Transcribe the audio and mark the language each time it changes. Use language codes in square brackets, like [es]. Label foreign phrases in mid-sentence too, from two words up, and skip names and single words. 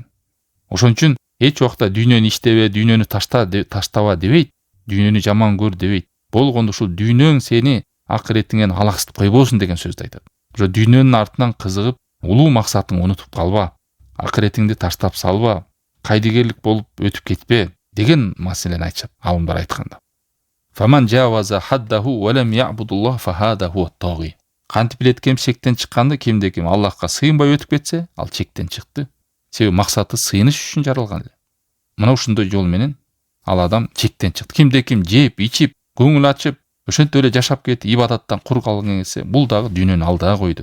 [ky] Ошон үчүн эч убакта дүйнөнү иштебе, дүйнөнү таштаба дебейт, дүйнөнү жаман көр дебейт. Болгондо ушул дүйнөң сени акыретиңен алаксытып койбосун деген сөздү айтат. Ошо дүйнөнүн артынан кызыгып, улуу максатыңды унутуп калба, акыретиңди таштап салба, кайдыгерлик болуп өтүп кетпе деген маселени айтышат алымдар айтканда. [ar] فمن جاوز حده ولم يعبد الله فهذا هو طاغ. [ky] Кантип билет ким чектен чыкканды? Кимде-ким Аллахка сыйынбай өтүп кетсе, ал чектен чыкты. Себеби максаты сыйыныш үчүн жаралган эле. Мына ушундай жол менен ал адам чектен чыкты. Кимде-ким жеп, ичип, көңүл ачып, ошентип эле жашап кетти, ибадаттан кур калган келсе, бул дагы дүйнөнү алдыга койду.